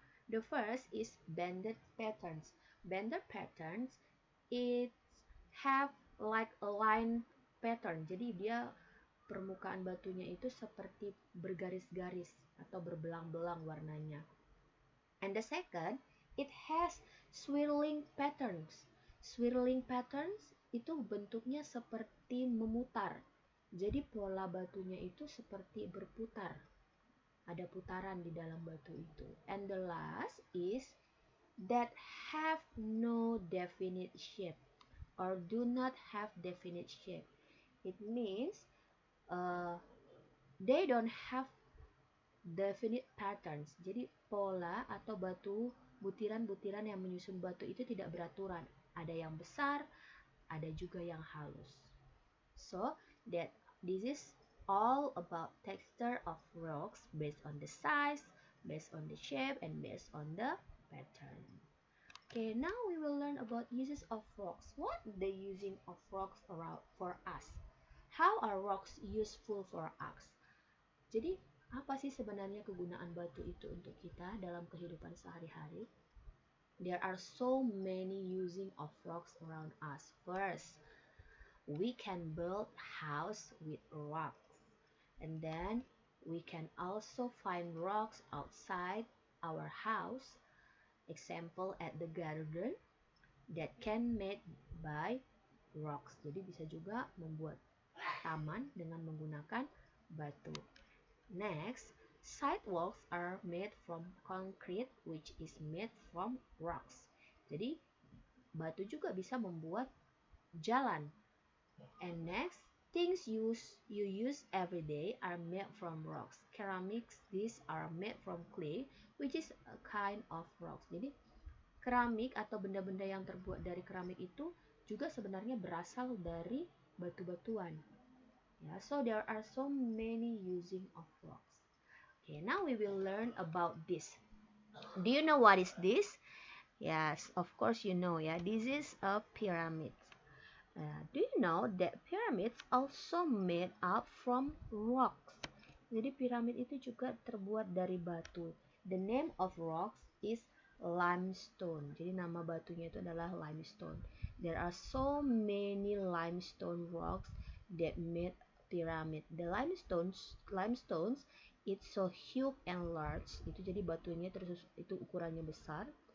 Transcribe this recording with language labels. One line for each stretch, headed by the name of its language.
English: The first is banded patterns. Banded patterns, it have like a line pattern.
Indonesian: Jadi dia permukaan batunya itu seperti bergaris-garis atau berbelang-belang warnanya.
English: And the second, it has swirling patterns.
Indonesian: Swirling patterns itu bentuknya seperti memutar. Jadi pola batunya itu seperti berputar. Ada putaran di dalam batu itu.
English: And the last is that have no definite shape or do not have definite shape. It means they don't have definite patterns.
Indonesian: Jadi pola atau butiran-butiran yang menyusun batu itu tidak beraturan. Ada yang besar, ada juga yang halus.
English: So that this is all about texture of rocks based on the size, based on the shape, and based on the pattern. Okay, now we will learn about uses of rocks. What the using of rocks around for us? How are rocks useful for us?
Indonesian: Jadi apa sih sebenarnya kegunaan batu itu untuk kita dalam kehidupan sehari-hari?
English: There are so many using of rocks around us. First, we can build house with rocks. And then we can also find rocks outside our house. Example at the garden that can made by rocks.
Indonesian: Jadi bisa juga membuat taman dengan menggunakan batu.
English: Next, sidewalks are made from concrete which is made from rocks.
Indonesian: Jadi batu juga bisa membuat jalan.
English: And next, things you use every day are made from rocks. Ceramics, these are made from clay, which is a kind of rocks.
Indonesian: Jadi keramik atau benda-benda yang terbuat dari keramik itu juga sebenarnya berasal dari batu-batuan.
English: Yeah, so there are so many using of rocks. Okay, now we will learn about this. Do you know what is this? Yes, of course you know, yeah. This is a pyramid. Do you know that pyramids also made up from rocks?
Indonesian: Jadi piramid itu juga terbuat dari batu.
English: The name of rocks is limestone.
Indonesian: Jadi nama batunya itu adalah limestone.
English: There are so many limestone rocks that made pyramid. The limestones it's so huge and large.
Indonesian: Itu jadi batunya itu ukurannya besar.